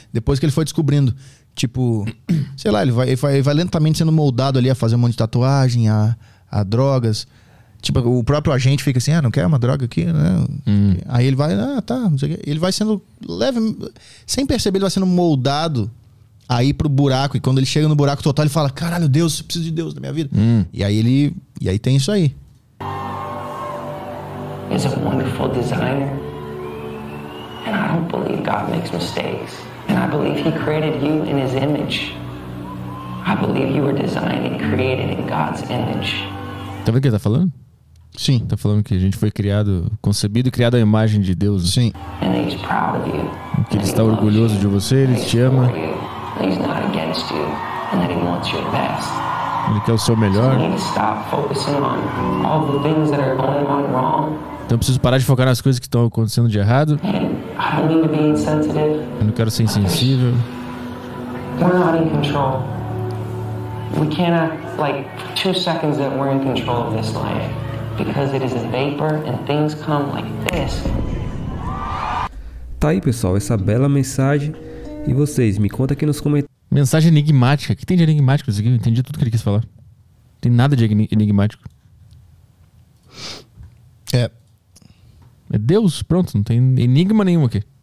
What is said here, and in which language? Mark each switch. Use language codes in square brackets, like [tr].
[pt] Depois que ele foi descobrindo, tipo... sei lá, ele vai lentamente sendo moldado ali a fazer um monte de tatuagem, a drogas. Tipo, o próprio agente fica assim, não quer uma droga aqui, né? Aí ele vai, tá, não sei o quê. Ele vai sendo leve, sem perceber, ele vai sendo moldado... aí pro buraco, e quando ele chega no buraco total, ele fala, caralho, Deus, eu preciso de Deus na minha vida. E aí tem isso aí. [en] He's a wonderful designer. And I don't believe God makes mistakes. And I believe he created you in his image. I believe you were designed and created in God's image. [pt] Tá vendo o que ele tá falando? Sim. Tá falando que a gente foi criado, concebido e criado à imagem de Deus. Sim. [en] And he's proud of you. [pt] Que ele está orgulhoso de você, ele te ama. [en] He's not against you, and that he wants your best. [pt] Ele quer o seu melhor. [en] So you need to stop focusing on all the things that are going on wrong. [pt] Então preciso parar de focar nas coisas que estão acontecendo de errado. [en] And I don't need to be insensitive. [pt] Eu não quero ser insensível. [en] We're not in control. We cannot, like, two seconds that we're in control of this life. Because it is a vapor, and things come like this. [pt] Tá aí, pessoal, essa bela mensagem. E vocês, me conta aqui nos comentários. Mensagem enigmática. O que tem de enigmático nisso aqui? Eu entendi tudo que ele quis falar. Não tem nada de enigmático. É. É Deus? Pronto, não tem enigma nenhum aqui.